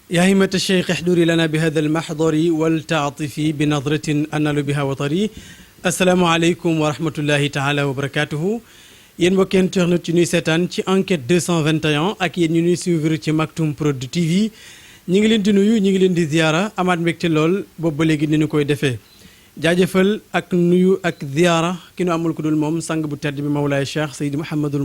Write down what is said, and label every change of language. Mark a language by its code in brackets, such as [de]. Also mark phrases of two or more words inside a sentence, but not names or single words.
[ar] يا همة الشيخ احضري لنا بهذا المحضر والتعطفي بنظرة أنال بها وطري السلام عليكم ورحمة الله تعالى وبركاته [wo] yéen mbokki internet ci ñuy seetaan ci enquête 221 ak yéen ñu ñuy suivre ci Maktoum Prod TV ñi ngi leen di nuyu ñi ngi leen di ziyaara amaat mbégte lool boobu ba léegi ni ñu koy defee jaajëfal ak nuyu ak ziyaara ki nu amul ku dul moom sang bu tedd bi Mawlaay Cheikh Seydi Mouhamadul